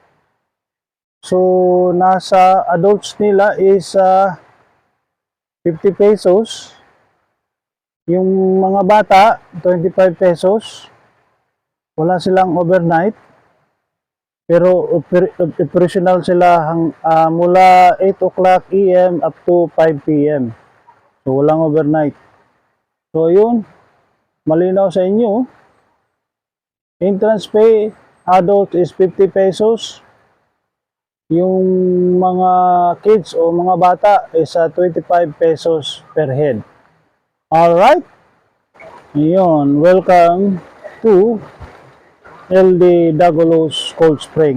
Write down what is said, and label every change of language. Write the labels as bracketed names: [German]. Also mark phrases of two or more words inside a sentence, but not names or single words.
[Filipino] So nasa adults nila is 50 pesos. Yung mga bata 25 pesos. Wala silang overnight. Pero operational sila mula 8 [English] o'clock AM up to 5 PM. [Filipino] So, walang overnight. So, yun. Malinaw sa inyo. [English] Entrance pay, adult is 50 pesos. [Filipino] Yung mga kids o mga bata is 25 pesos [English] per head. [Filipino] Alright? Yun. [English] Welcome to LD Dagulos Cold Spring.